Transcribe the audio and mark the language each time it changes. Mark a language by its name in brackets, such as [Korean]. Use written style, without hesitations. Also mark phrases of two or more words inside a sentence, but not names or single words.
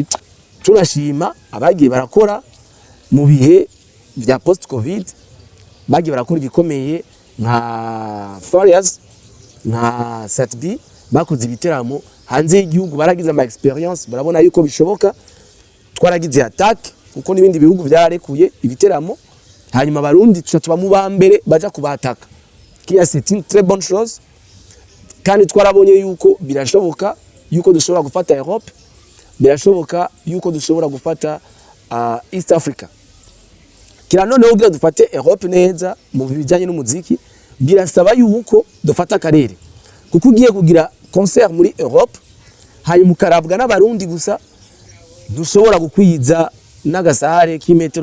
[Rundi] turashima abagiye barakora mu bihe vya [English] post covid [Rundi] bagiye barakora ibikomeye nka Farias nka Satbi bakoze ibiteramo hanze y'igihugu baragize ama experience barabona yuko bishoboka twaragize attack kuko nibindi bihugu byarekuye ibiteramo hanyuma barundi tuba mu bambere baja kubataka kia [French] c'est une très bonne chose [Rundi] kandi twarabonye yuko birashoboka yuko dushobora gufata Europe birashoboka yuko dushobora gufata East Africa kira noneho ugira dufate Europe neza mu bijanye n'umuziki birasaba yuko dufata akarere kuko ugiye kugira concert muri Europe hanyuma ukarabwa n'abarundi gusa dushobora gukwiza n'agasahare k'imetero